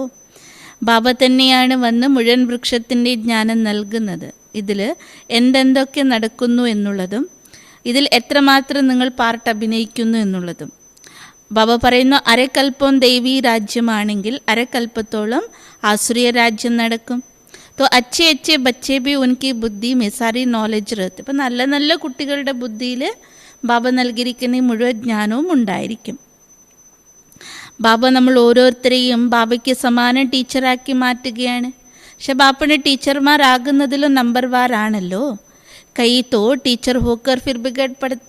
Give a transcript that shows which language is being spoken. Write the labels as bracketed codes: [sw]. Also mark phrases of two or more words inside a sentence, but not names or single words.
[ml] ബാബ തന്നെയാണ് വന്ന് മുഴുവൻ വൃക്ഷത്തിൻ്റെ ജ്ഞാനം നൽകുന്നത്. ഇതിൽ എന്തെന്തൊക്കെ നടക്കുന്നു എന്നുള്ളതും ഇതിൽ എത്രമാത്രം നിങ്ങൾ പാർട്ട് അഭിനയിക്കുന്നു എന്നുള്ളതും. ബാബ പറയുന്നു, അരക്കൽപ്പം ദൈവീ രാജ്യമാണെങ്കിൽ അരക്കൽപ്പത്തോളം ആസുരീയ രാജ്യം നടക്കും. [hi] तो अच्छे अच्छे बच्चे भी उनकी बुद्धि में सारी नॉलेज रहती. [ml] ഇപ്പം നല്ല നല്ല കുട്ടികളുടെ ബുദ്ധിയിൽ ബാബ നൽകിയിരിക്കുന്ന മുഴുവൻ ജ്ഞാനവും ഉണ്ടായിരിക്കും. ബാബ നമ്മൾ ഓരോരുത്തരെയും ബാബയ്ക്ക് സമാന ടീച്ചറാക്കി മാറ്റുകയാണ്. പക്ഷെ ബാപ്പയുടെ ടീച്ചർമാരാകുന്നതിലും നമ്പർ വാറാണല്ലോ. [hi] कई तो टीचर होकर फिर बिगड़ पड़ते.